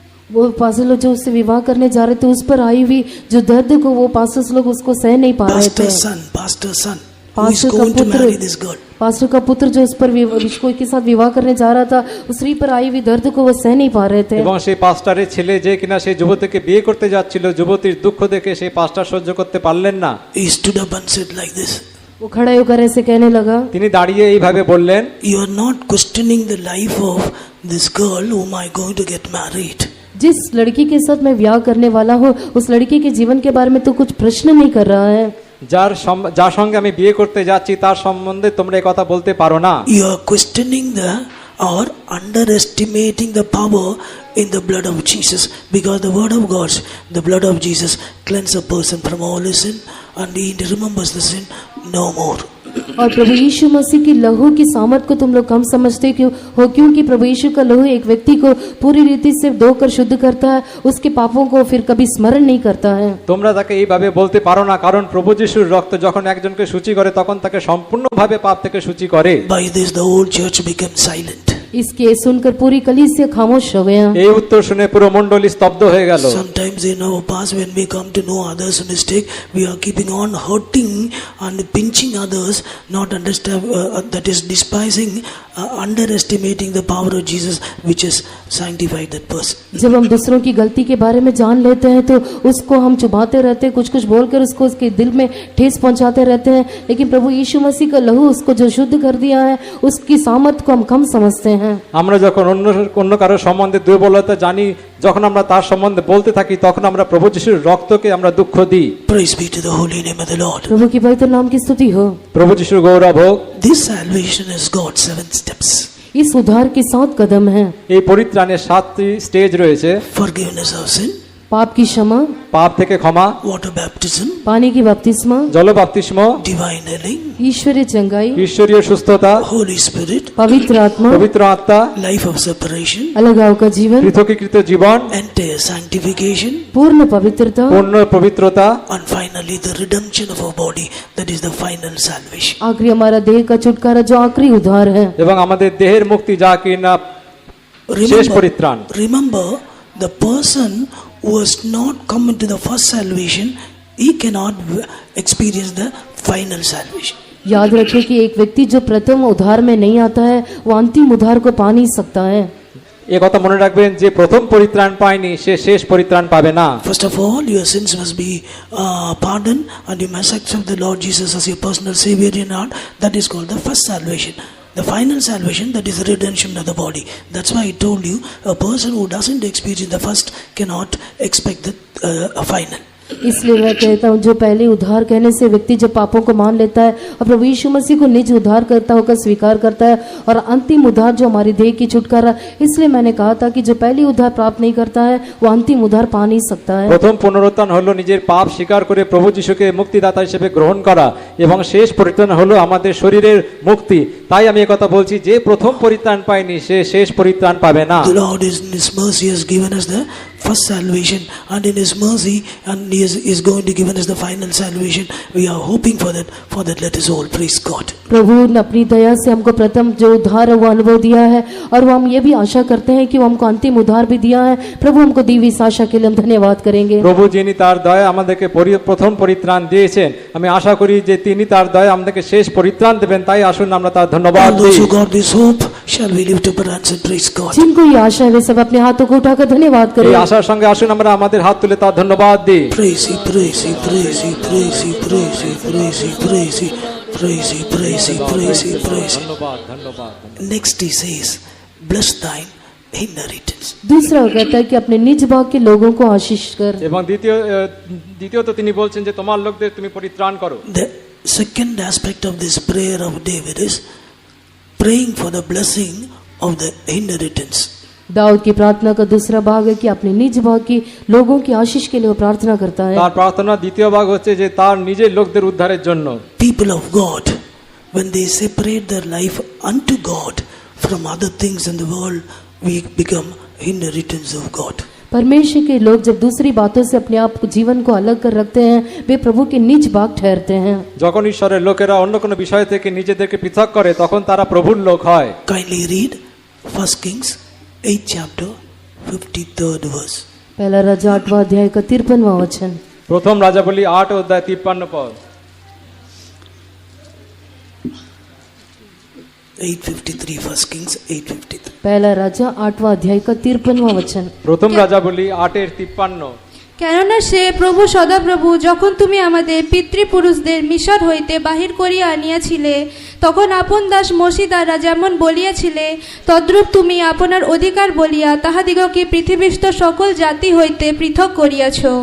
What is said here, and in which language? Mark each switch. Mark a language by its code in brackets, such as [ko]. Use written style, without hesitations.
[hi] वो पास्टर लोग जो उससे विवाह करने जा रहे थे, उस पर आई हुई जो दर्द को वो पास्टर्स लोग उसको सह नहीं पा रहे थे। [en] Pastor's son who is going to marry this girl. [hi] Pastor का पुत्र जो उस पर के साथ विवाह करने जा रहा था, उस स्त्री पर आई हुई दर्द को वो सह नहीं पा रहे थे। [bn] এবং সেই পাস্টারের ছেলে যে কিনা সেই যুবতীকে বিয়ে করতে যাচ্ছিল, যুবতীর দুঃখ দেখে সেই পাস্টার সহ্য করতে পারলেন না। [en] He stood up and said like this. [hi] वो खड़े होकर ऐसे कहने लगा। [bn] তিনি দাঁড়িয়ে এইভাবে বললেন, [en] You are not questioning the life of this girl whom I going to get married. [hi] जिस लड़की के साथ मैं विवाह करने वाला हूँ, उस लड़की के जीवन के बारे में तो कुछ प्रश्न नहीं कर रहा है। [bn] যার সঙ্গে আমি বিয়ে করতে যাচ্ছি তার সম্বন্ধে তোমরা এই কথা বলতে পারো না। [en] You are questioning or underestimating the power in the blood of Jesus, because the word of God, the blood of Jesus cleanses a person from all his sin, and he remembers the sin no more. [hi] और प्रभु यीशु मसीह की लहू की सामर्थ को तुम लोग कम समझते हो, क्योंकि प्रभु यीशु का लहू एक व्यक्ति को पूरी रीति से धोकर शुद्ध करता है, उसके पापों को फिर कभी स्मरण नहीं करता है। [bn] তোমরা তাকে এইভাবে বলতে পারো না, কারণ প্রভু যিশুর রক্ত যখন একজনকে সূচি করে তখন তাকে সম্পূর্ণভাবে পাপ থেকে সূচি করে। [en] By this the whole church became silent. [hi] इसके सुनकर पूरी कलीसिया खामोश हो गया। [bn] এই উত্তর শুনে পুরো মণ্ডলী স্তব্ধ হয়ে গেল। [en] Sometimes in our past, when we come to know others' mistake, we are keeping on hurting and pinching others, not understand that is despising, underestimating the power of Jesus, which has sanctified that person. [hi] जब हम दूसरों की गलती के बारे में जान लेते हैं तो उसको हम चुभाते रहते हैं, कुछ बोलकर उसको उसके दिल में ठेस पहुंचाते रहते हैं, लेकिन प्रभु यीशु मसीह का लहू उसको जो शुद्ध कर दिया है उसकी सामर्थ को हम कम समझते हैं। [bn] আমরা যখন অন্য কারো সম্বন্ধে দুর্বলতা জানি, যখন আমরা তার সম্বন্ধে বলতে থাকি তখন আমরা প্রভু যিশুর রক্তকে আমরা দুঃখ দিই। [en] Praise be to the holy name of the Lord. [hi] प्रभु की पवित्र नाम की स्तुति हो। [bn] প্রভু যিশুর গৌরব হোক। [en] This salvation has got 7 steps. [hi] इस उद्धार के 7 कदम हैं। [bn] এই পরিত্রাণের 7টি স্টেজ রয়েছে। [en] Forgiveness of sin, [hi] पाप की क्षमा, [bn] পাপ থেকে ক্ষমা, [en] water baptism, [hi] पानी की बपतिस्मा, [bn] জল বাপ্তিস্ম, [en] divine healing, [hi] ईश्वरीय चंगाई, [bn] ঈশ্বরীয় সুস্থতা, [en] Holy Spirit, [hi] पवित्र आत्मा, [bn] পবিত্র আত্মা, [en] life of separation, [hi] अलगाव का जीवन, [bn] পৃথকীকৃত জীবন, [en] entire sanctification, [hi] पूर्ण पवित्रता, [bn] পূর্ণ পবিত্রতা, [en] and finally the redemption of our body, that is the final salvation. [hi] आखिरी हमारा देह का छुटकारा जो आखिरी उद्धार है। [bn] এবং আমাদের দেহের মুক্তি যা কিনা শেষ পরিত্রাণ। [en] Remember, the person who has not come into the first salvation, he cannot experience the final salvation. [hi] याद रखें कि एक व्यक्ति जो प्रथम उद्धार में नहीं आता है वो अंतिम उद्धार को पा नहीं सकता है। [bn] এই কথা মনে রাখবেন যে প্রথম পরিত্রাণ পায়নি সে শেষ পরিত্রাণ পাবে না। [en] First of all, your sins must be pardoned, and you must accept the Lord Jesus as your personal Savior in your heart. That is called the first salvation. The final salvation, that is the redemption of the body. That's why I told you, a person who doesn't experience the first cannot expect a final. [hi] इसलिए मैं कहता हूँ जो पहले उद्धार कहने से व्यक्ति जब पापों को मान लेता है और प्रभु यीशु मसीह को निज उद्धार करता होकर स्वीकार करता है, और अंतिम उद्धार जो हमारी देह की छुटकारा, इसलिए मैंने कहा था कि जो पहली उद्धार प्राप्त नहीं करता है वो अंतिम उद्धार पा नहीं सकता है। [bn] প্রথম পুনরুত্থান হলো নিজের পাপ স্বীকার করে প্রভু যিশুকে মুক্তিদাতা হিসেবে গ্রহণ করা, এবং শেষ পরিত্রাণ হলো আমাদের শরীরের মুক্তি। তাই আমি এই কথা বলছি যে প্রথম পরিত্রাণ পায়নি সে শেষ পরিত্রাণ পাবে না। [en] The Lord in His mercy has given us the first salvation, and in His mercy, and He is going to give us the final salvation. We are hoping for that. For that, let us all praise God. [hi] प्रभु ने अपनी दया से हमको प्रथम जो उद्धार है वो अनुभव दिया है, और वो हम ये भी आशा करते हैं कि वो हमको अंतिम उद्धार भी दिया है। प्रभु हमको दी हुई इस आशा के लिए हम धन्यवाद करेंगे। [bn] প্রভু যিনি তার দয়া আমাদেরকে প্রথম পরিত্রাণ দিয়েছেন, আমি আশা করি যে তিনি তার দয়া আমাদেরকে শেষ পরিত্রাণ দেবেন। তাই আসুন আমরা তার ধন্যবাদ [en] All those [bn] দিই। [en] who got this hope, shall we lift up our hands and praise God? [hi] जिनको ये आशा है वे सब अपने हाथों को उठाकर धन्यवाद [bn] এই [hi] करें। [bn] আশার সঙ্গে আসুন আমরা আমাদের হাত তুলে তার ধন্যবাদ দিই। [en] Praise He, praise He, praise He, praise He, praise He, praise He, praise He, praise He, praise He, praise He, praise He. [bn] ধন্যবাদ ধন্যবাদ। [en] Next He says, bless thine inheritance. [hi] दूसरा वो कहता है कि अपने निज भाग के लोगों को आशीष कर। [bn] এবং দ্বিতীয়ত তিনি বলছেন যে তোমার লোকদের তুমি পরিত্রাণ করো। [en] The second aspect of this prayer of David is praying for the blessing of the inheritance. [hi] Dawood की प्रार्थना का दूसरा भाग है कि अपने निज भाग की लोगों की आशीष के लिए वो प्रार्थना करता है। [bn] তার প্রার্থনা দ্বিতীয় ভাগ হচ্ছে যে তার নিজের লোকদের উদ্ধারের জন্য। [en] People of God, when they separate their life unto God from other things in the world, we become inheritance of God. [hi] परमेश्वर के लोग जब दूसरी बातों से अपने आप को जीवन को अलग कर रखते हैं वे प्रभु के निज भाग ठहरते हैं। [bn] যখন ঈশ্বরের লোকেরা অন্য কোনো বিষয় থেকে নিজেদেরকে পৃথক করে তখন তারা প্রভুর লোক হয়। [en] Kindly read 1 Kings 8th chapter 53rd verse. [hi] पहला राजा 8वां अध्याय का 53वां वचन। [bn] প্রথম রাজাবলী 8 অধ্যায় 53 পদ। [en] 8:53, 1 Kings 8:53. [hi] पहला राजा 8वां अध्याय का 53वां वचन। [bn] প্রথম রাজাবলী 8:53। কেননা সে প্রভু সদাপ্রভু যখন তুমি আমাদের পিতৃপুরুষদের মিশর হইতে বাহির করিয়া আনিয়াছিলে তখন আপন দাস মোশি দ্বারা যেমন বলিয়াছিলে তদ্রূপ তুমি আপনার অধিকার বলিয়া তাহাদিগকে পৃথিবীস্থ সকল জাতি হইতে পৃথক করিয়াছ।